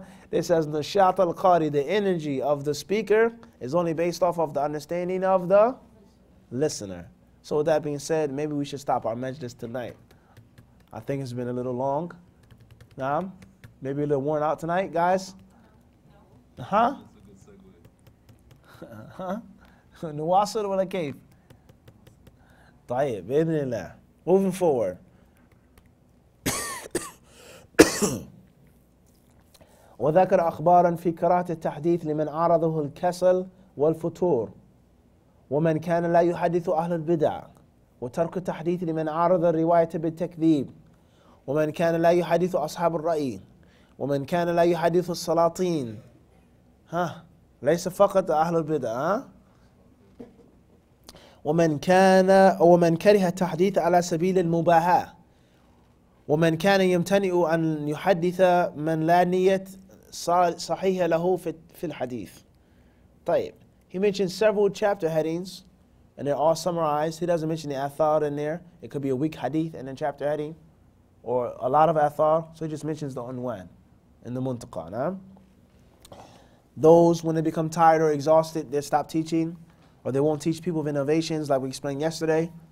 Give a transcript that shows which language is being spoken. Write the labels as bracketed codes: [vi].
[en] It says, Nashat al-Qari, the energy of the speaker is only based off of the understanding of the listener. So with that being said, maybe we should stop our majlis tonight. I think it's been a little long. Maybe a little worn out tonight, guys? Huh? That's a good segue. Huh? [ar] نواصل ولا كيف؟ طيب بإذن الله. [en] Moving forward. [ar] وذكر أخبارا في كراهة التحديث لمن عارضه الكسل والفتور ومن كان لا يحدث أهل البدع وترك التحديث لمن عارض الرواية بالتكذيب ومن كان لا يحدث أصحاب الرأي ومن كان لا يحدث السلاطين ليس فقط أهل البدع ومن كره التحديث على سبيل المباهاة ومن كان يمتنع أن يحدث من لا نية صحيحة له في الحديث. طيب. [en] He mentions several chapter headings and they're all summarized. He doesn't mention the athar in there. It could be a weak hadith and then chapter heading or a lot of athar. So he just mentions the unwan and the muntaqa. Those, when they become tired or exhausted, they stop teaching or they won't teach people of innovations like we explained yesterday.